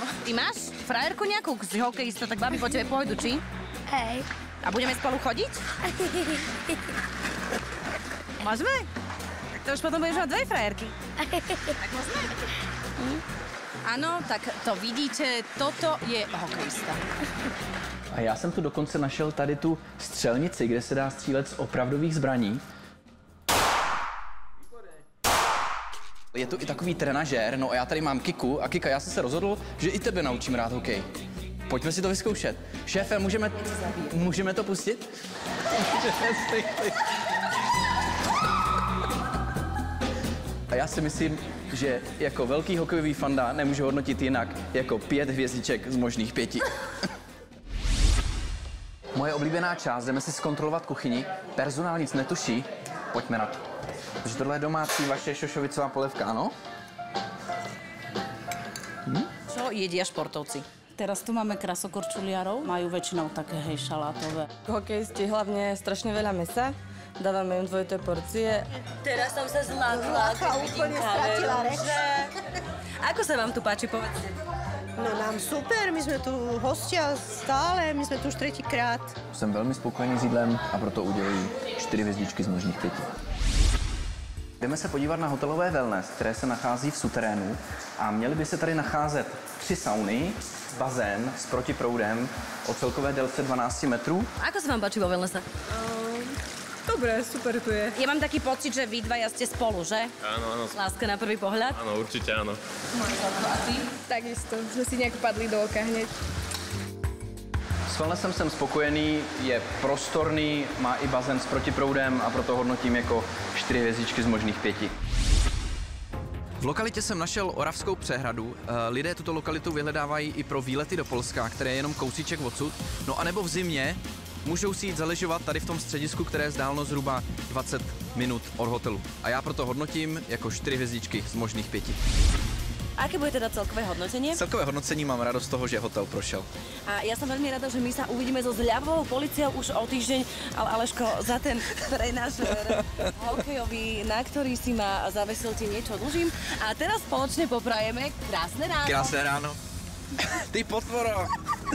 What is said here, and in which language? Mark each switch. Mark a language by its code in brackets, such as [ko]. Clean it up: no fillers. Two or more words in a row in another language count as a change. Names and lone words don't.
[sk] Ty máš frajerku nejakú z hokejista, tak babi po tebe pôjdu, či? Hej. A budeme spolu chodiť? Môžeme? Tak to už potom budeš mať 2 frajerky. Tak môžeme? Áno, tak to vidíte, toto je hokejista. [cs] A já jsem tu dokonce našel tady tu střelnici, kde se dá střílet z opravdových zbraní. Je tu i takový trenažér, no a já tady mám Kiku a Kika, já jsem se rozhodl, že i tebe naučím rád hokej. Pojďme si to vyzkoušet. Šéfe, můžeme to pustit? A já si myslím, že jako velký hokejový fanda nemůžu hodnotit jinak jako 5 hvězdiček z možných 5. Moje oblíbená část, jdeme si zkontrolovat kuchyni. Personál nic netuší, pojďme na to. Takže tohle je domácí vaše šošovicová polevka, ano? [sk] Čo jedia športovci? Teraz tu máme krasokorčuliarov, majú väčšinou také šalátové. Hokejisti hlavne strašne veľa mesa. Dávame im dvojité porcie. Teraz som sa zlakla, keď vidím kameru, že... Ako sa vám tu páči, povedzte? No nám super, my sme tu hostia stále, my sme tu už 3-krát. [cs] Jsem velmi spokojený s jídlem a proto uděluji 4 hvězdičky z možných 5. Jdeme se podívat na hotelové wellness, které se nachází v suterénu a měly by se tady nacházet 3 sauny, bazén s protiproudem o celkové délce 12 metrů. [sk] Ako sa vám páči vo wellnesse? Dobre, super tu je. Ja mám taký pocit, že vy dvaja ste spolu, že? Áno, áno. Láska na prvý pohľad? Áno, určite áno. A ty? Takisto, sme si nejak padli do oka hneď. [cs] S wellnessem jsem spokojený, je prostorný, má i bazén s protiproudem a proto hodnotím jako 4 hvězdičky z možných 5. V lokalitě jsem našel Oravskou přehradu. Lidé tuto lokalitu vyhledávají i pro výlety do Polska, které je jenom kousíček odsud. No a nebo v zimě můžou si jít zaležovat tady v tom středisku, které je vzdáleno zhruba 20 minut od hotelu. A já proto hodnotím jako 4 hvězdičky z možných 5. [sk] Aké bude teda celkové hodnotenie? [cs] Celkové hodnocení mám radost z toho, že hotel prošel. [sk] A ja som veľmi rada, že my sa uvidíme so zľavovou policiou už o týždeň, ale Aleško, za ten trenažér hokejový, na ktorý si ma zavesil, ti niečo dlžím. A teraz spoločne poprajeme krásne ráno. [cs] Krásné ráno. Ty potvoro!